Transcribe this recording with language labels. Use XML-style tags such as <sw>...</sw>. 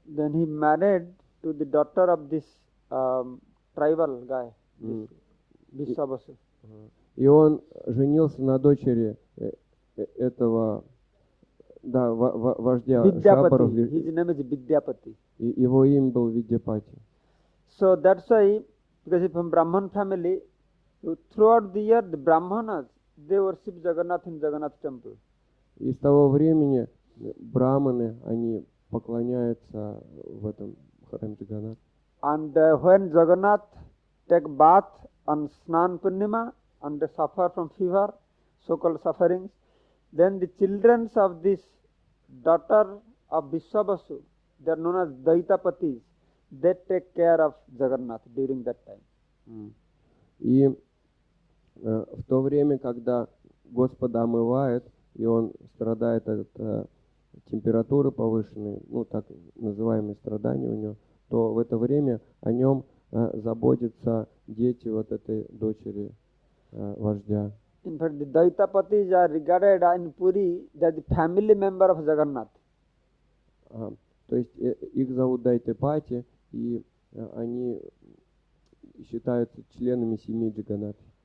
<en>Then he married to the daughter of this tribal guy, М. Vishwavasu.</en> <ru>И он женился на дочери этого, да, вождя Шабаров.</ru> <en>Vidyapati. His name is Vidyapati.</en> <ru>И его имя был Видяпати.</ru> <en>So that's why, because he's from Brahman family, throughout the year the Brahmanas, they worship Jagannath in Jagannath temple.</en> <ru>И с того времени браманы, они поклоняются в этом храме Джаганнат.</ru> <en>And when Jagannath take bath on Snan Purnima and they suffer from fever, so-called sufferings, then the children of this daughter of Vishwavasu, they are known as Daitapatis, they take care of Jagannath during that time.</en> <ru>И в то время, когда Господа омывает, и он страдает от температуры повышенной, ну так называемые страдания у него, то в это время о нем заботятся дети вот этой дочери вождя.</ru> <en>In fact, the Daitapatis are regarded in Puri as the family member of Jagannath.</en> <ru>То есть их зовут Дайтепати, и они считаются членами семьи Джаганнат.</ru>